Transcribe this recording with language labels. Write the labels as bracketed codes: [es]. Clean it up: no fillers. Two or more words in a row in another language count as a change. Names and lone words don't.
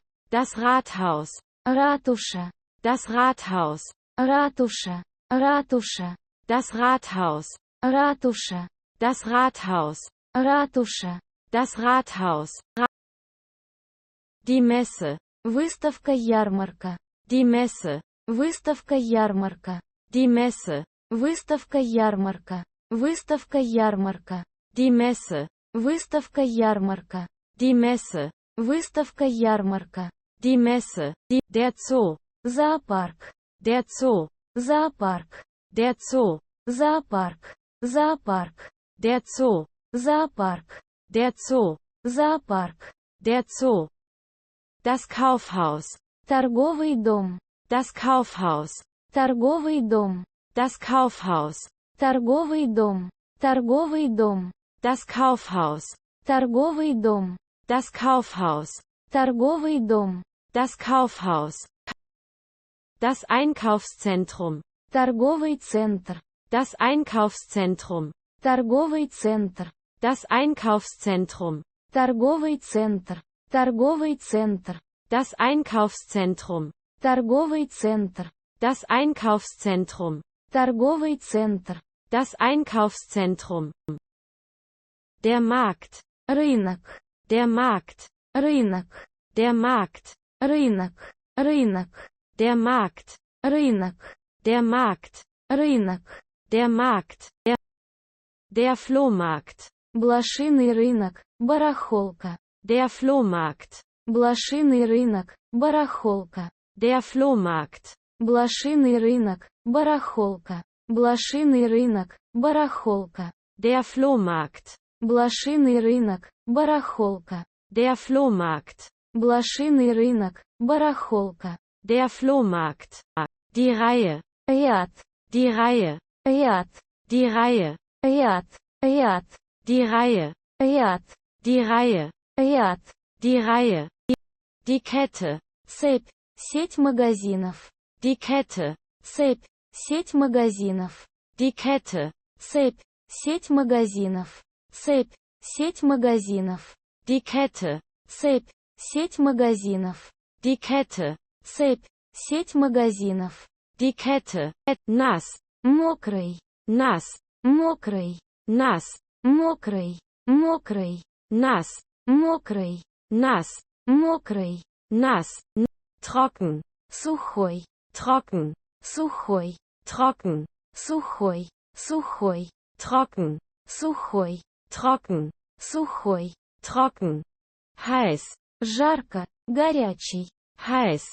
[de] Das Rathaus. [ru] Ратуша. [de] Das Rathaus. [ru] Ратуша. Ратуша. [de] Das Rathaus. [ru] Ратуша. [de] Das Rathaus. [ru] Ратуша. [de] Das Rathaus. Die Messe. [ru] Выставка-ярмарка. [de] Die Messe. [ru] Выставка-ярмарка. [de] Die Messe. [ru] Выставка-ярмарка. Выставка-ярмарка. [de] Die Messe. [ru] Выставка-ярмарка. [de] Die Messe. [ru] Выставка-ярмарка. [de] Die Messe. Der Zoo. [ru] Зоопарк. [de] Der Zoo. [ru] Зоопарк. [de] Der Zoo. [ru] Зоопарк. Зоопарк. [de] Der Zoo. [ru] Зоопарк. [de] Der Zoo. [ru] Зоопарк. [de] Der Zoo. Das Kaufhaus. [ru] Торговый дом. [de] Das Kaufhaus. [ru] Торговый дом. [de] Das Kaufhaus. [ru] Торговый дом. Торговый дом. [de] Das Kaufhaus. [ru] Торговый дом. [de] Das Kaufhaus. [ru] Торговый дом. [de] Das Kaufhaus. Das Einkaufszentrum. [ru] Торговый центр. [de] Das Einkaufszentrum. [ru] Торговый центр. [de] Das Einkaufszentrum. [ru] Торговый центр. Торговый центр. [de] Das Einkaufszentrum. [ru] Торговый центр. [de] Das Einkaufszentrum. [ru] Торговый центр. [de] Das Einkaufszentrum. Der Markt. [ru] Рынок. [de] Der Markt. [ru] Рынок. [de] Der Markt. [ru] Рынок. Рынок. [de] Der Markt. [ru] Рынок. [de] Der Markt. [ru] Рынок. [de] Der Markt. Der Flohmarkt. [ru] Блошиный рынок. Барахолка. [de] Der Flohmarkt. [ru] Блошиный рынок. Барахолка. [de] Der Flohmarkt. [ru] Блошиный рынок. Барахолка. Блошиный рынок. Барахолка. [de] Der Flohmarkt. [ru] Блошиный рынок. Барахолка. [de] Der Flohmarkt. [ru] Блошиный рынок. Барахолка. [de] Der Flohmarkt. Die Reihe. [ru] Ряд. [de] Die Reihe. [ru] Ряд. [de] Die Reihe. [ru] Ряд. Ряд. [de] Die Reihe. [ru] Ряд. [de] Die Reihe. [ru] Ряд. [de] Die Reihe. Die Kette. [ru] Цепь. Сеть магазинов. [de] Die Kette. [ru] Цепь. Сеть магазинов. [de] Die Kette. [ru] Цепь. Сеть магазинов. Цепь. Сеть магазинов. [de] Die Kette. [ru] Цепь. Сеть магазинов. [de] Die Kette. [ru] Цепь. Сеть магазинов. [de] Die Kette. Nass. [ru] Мокрый. [de] Nass. [ru] Мокрый. [de] Nass. [ru] Мокрый. Мокрый. [de] Nass. [ru] Мокрый. [de] Nass. [ru] Мокрый. [de] Nass. Trocken. [ru] Сухой. [de] Trocken. [ru] Сухой. [de] Trocken. [ru] Сухой. Сухой. [de] Trocken. [ru] Сухой. [de] Trocken. [ru] Сухой. [de] Trocken. Heiß. [ru] Жарко. Горячий. [de] Heiß.